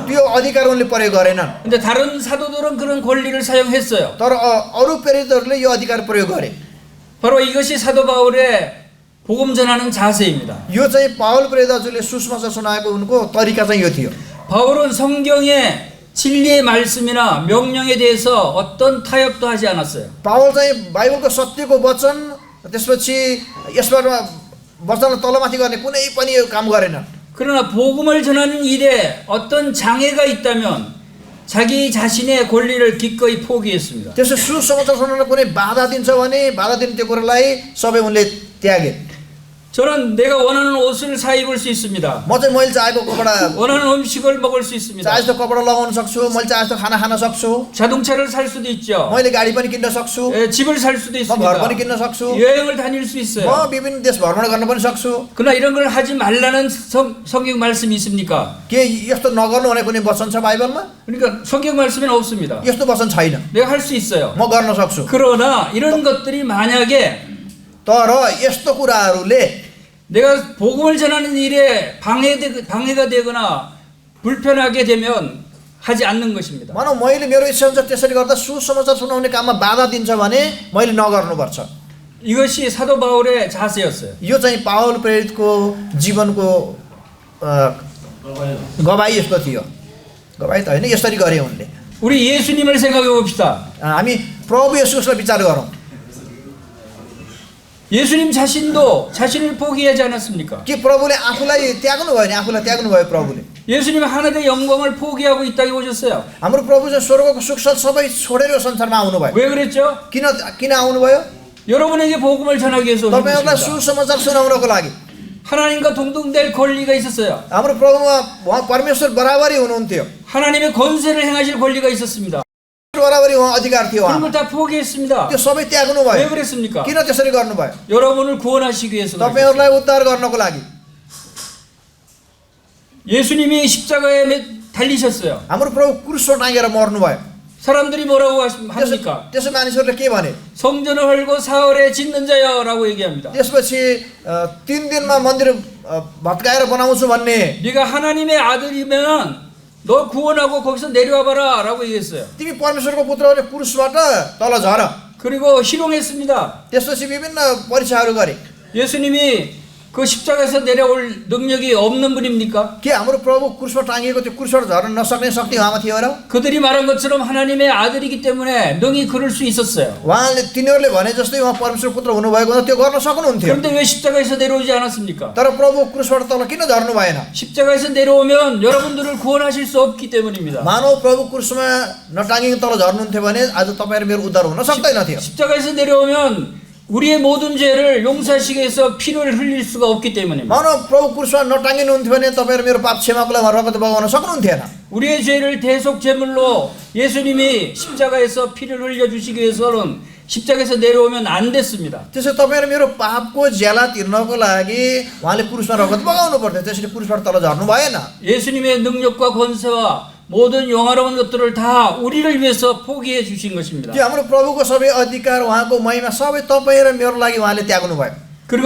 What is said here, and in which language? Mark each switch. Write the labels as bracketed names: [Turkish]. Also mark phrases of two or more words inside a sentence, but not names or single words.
[Nepali] त्यो अधिकार उनले प्रयोग गरेनन् [Korean] 근데 다른 사도들은 그런 권리를 사용했어요. [Nepali] तर अरू प्रेरितहरूले यो अधिकार प्रयोग गरे [Korean] 바로 이것이 사도 바울의 복음 전하는 자세입니다. [Nepali] यो चाहिँ पावल प्रेरितहरूले सुसमाचार सुनाएको उनको तरिका चाहिँ यो थियो [Korean] 바울은 성경의 진리의 말씀이나 명령에 대해서 어떤 타협도 하지 않았어요. [Nepali] पावल चाहिँ बाइबलको सत्यको वचन त्यसपछि यसबाट वचनलाई तलमाथि गर्ने कुनै पनि यो काम गरेनन् [Korean] 그러나 복음을 전하는 일에 어떤 장애가 있다면 자기 자신의 권리를 기꺼이 포기했습니다. [Nepali] त्यसो सुसमाचार सुनाउन कुनै बाधा दिन्छ भने बाधा दिने त्यो कुरालाई सबै उनले त्यागे [Korean] 저는 내가 원하는 옷을 사 입을 수 있습니다. [Nepali] म चाहिँ मैले चाहेको कपडा [Korean] 원하는 음식을 먹을 수 있습니다. [Nepali] चाहे जस्तो कपडा लगाउन सक्छु मैले चाहे जस्तो खाना खान सक्छु [Korean] 자동차를 살 수도 있죠. [Nepali] मैले गाडी पनि किन्न सक्छु [Korean] 집을 살 수도 [Nepali] म घर [Korean] 있습니다. [Nepali] पनि किन्न सक्छु [Korean] 여행을 다닐 수 있어요. [Nepali] म विभिन्न देश भ्रमण गर्न पनि सक्छु [Korean] 그러나 이런 걸 하지 말라는 성경 말씀이 있습니까? [Nepali] के यस्तो नगर्नु भने कुनै वचन छ बाइबलमा [Korean] 그러니까 성경 말씀에는 없습니다. [Nepali] यस्तो वचन छैन [Korean] 내가 할 수 있어요. [Nepali] म गर्न सक्छु [Korean] 그러나 이런 것들이 만약에 [Nepali] तर यस्तो कुराहरूले [Korean] 내가 복음을 전하는 일에 방해가 되거나 불편하게 되면 하지 않는 것입니다. [Nepali] मानव मैले मेरो इच्छा हुन्छ त्यसरी गर्दा सुसमाचार सुनाउने काममा बाधा दिन्छ भने मैले नगर्नुपर्छ [Korean] 이것이 사도 바울의 자세였어요. [Nepali] यो चाहिँ पावल प्रेरितको जीवनको गवाई यस्तो थियो गवाई त होइन यसरी गरे उनले [Korean] 우리 예수님을 생각해 봅시다. [Nepali] हामी प्रभु येशूलाई विचार गरौँ [Korean] 예수님 자신도 자신을 포기하지 않았습니까? [Nepali] के प्रभुले आफूलाई त्याग्नु भयो नि आफूलाई त्याग्नु भयो प्रभुले [Korean] 예수님 하늘의 영광을 포기하고 이 땅에 오셨어요. [Nepali] हाम्रो प्रभु चाहिँ स्वर्गको सुख सबै छोडेर यो संसारमा आउनुभयो [Korean] 왜 그랬죠? [Nepali] किन आउनुभयो [Korean] 여러분에게 복음을 전하기 위해서 오신 [Nepali] तपाईहरुलाई [Korean] 것입니다. [Nepali] सुसमाचार सुनाउनको लागि [Korean] 하나님과 동등될 권리가 있었어요. [Nepali] हाम्रो प्रभुमा उहाँ परमेश्वर बराबरी हुनुहुन्थ्यो [Korean] 하나님의 권세를 행하실 권리가 있었습니다. [Nepali] बराबरी उहाँ अधिकार थियो [Korean] 그런 [Nepali] उहाँ [Korean] 걸 다 포기했습니다. [Nepali] त्यो सबै त्याग्नु [Korean] 왜 [Nepali] भयो [Korean] 그랬습니까? [Nepali] किन त्यसरी गर्नुभयो [Korean] 여러분을 구원하시기 위해서 그랬어요. [Nepali] तपाईहरुलाई उद्धार गर्नको लागि [Korean] 예수님이 십자가에 달리셨어요. [Nepali] हाम्रो प्रभु क्रुसमा टाँगेर मर्नुभयो [Korean] 사람들이 뭐라고 합니까? [Nepali] त्यसो मानिसहरूले के भने [Korean] 성전을 헐고 사흘에 짓는 자여라고 얘기합니다. [Nepali] त्यसपछि 3 दिनमा मन्दिर भत्काएर बनाउँछु भन्ने [Korean] 네가 하나님의 아들이면 너 구원하고 거기서 내려와 봐라라고 얘기했어요. [Nepali] तिमी परमेश्वरको पुत्र हो भने क्रुसबाट तल झर [Korean] 그리고 희롱했습니다. [Nepali] त्यसपछि विभिन्न परीक्षाहरू गरे [Korean] 예수님이 그 십자가에서 내려올 능력이 없는 분입니까? [Nepali] के हाम्रो प्रभु क्रुसमा टाँगिएको त्यो क्रुसबाट झर्न नसक्ने शक्ति उहाँमा थियो र [Korean] 그들이 말한 것처럼 하나님의 아들이기 때문에 능히 그럴 수 있었어요. [Nepali] उहाँले तिनीहरूले भने जस्तै उहाँ परमेश्वर पुत्र हुनुभएको हुँदा त्यो गर्न सक्नुहुन्थ्यो [Korean] 그런데 왜 십자가에서 내려오지 않았습니까? [Nepali] तर प्रभु क्रुसबाट तल किन झर्नु भएन [Korean] 십자가에서 내려오면 여러분들을 구원하실 수 없기 때문입니다. [Nepali] मानव प्रभु क्रुसमा नटाँगिकन तल झर्नुहुन्थ्यो भने आज तपाईँहरू मेरो उद्धार हुन सक्दैन थियो [Korean] 십자가에서 내려오면 우리의 모든 죄를 용서하시기 위해서 피를 흘릴 수가 없기 때문입니다. [Nepali] मानव प्रभु क्रुसमा नटाँगिनुहुन्थ्यो भने तपाईँहरू मेरो पाप क्षमाको लागि रगत बगाउन सक्नुहुन्थेन [Korean] 우리의 죄를 대속 제물로 예수님이 십자가에서 피를 흘려 주시기 위해서는 십자가에서 내려오면 안 됐습니다. [Nepali] त्यसो तपाईँहरू मेरो पापको ज्याला तिर्नको लागि उहाँले क्रुसमा रगत बगाउनु पर्थ्यो त्यसरी क्रुसबाट तल झर्नु भएन [Korean] 예수님의 능력과 권세와 모든 영화로운 것들을 다 우리를 위해서 포기해 주신 것입니다. [Nepali] त्यो हाम्रो प्रभुको सबै अधिकार उहाँको महिमा सबै तपाईँ र मेरो लागि उहाँले त्याग्नु भयो